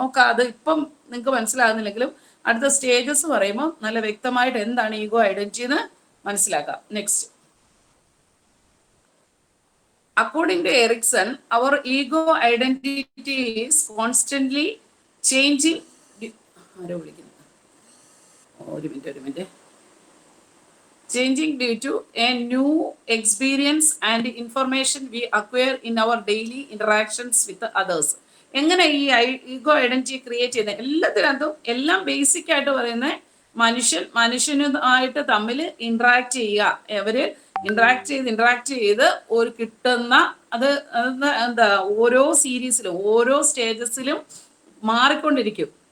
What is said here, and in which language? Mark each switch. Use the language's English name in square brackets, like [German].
[Malayalam] നോക്കാം, അത് ഇപ്പം നിങ്ങൾക്ക് മനസ്സിലാകുന്നില്ലെങ്കിലും അടുത്ത സ്റ്റേജസ് പറയുമ്പോൾ നല്ല വ്യക്തമായിട്ട് എന്താണ് ഈഗോ ഐഡന്റിറ്റി എന്ന് മനസ്സിലാക്കാം. [English] Next, according to Erikson our ego identity is constantly changing. [Malayalam] ആരോ വിളിക്കുന്നു, ഒരു minute. [English] Changing due to a new experience and information we acquire in our daily interactions with others. [Malayalam] എങ്ങനെ ഈ ഈഗോ ഐഡന്റിറ്റി ക്രിയേറ്റ് ചെയ്യുന്നത്? എല്ലാത്തിനകത്തും എല്ലാം basic ആയിട്ട് പറയുന്നത് മനുഷ്യനുമായിട്ട് തമ്മിൽ interact ചെയ്യുക. അവര് ഇന്ററാക്ട് ചെയ്ത് ഒരു കിട്ടുന്ന അത് എന്താ, ഓരോ സീരീസിലും ഓരോ സ്റ്റേജസിലും മാറിക്കൊണ്ടിരിക്കും.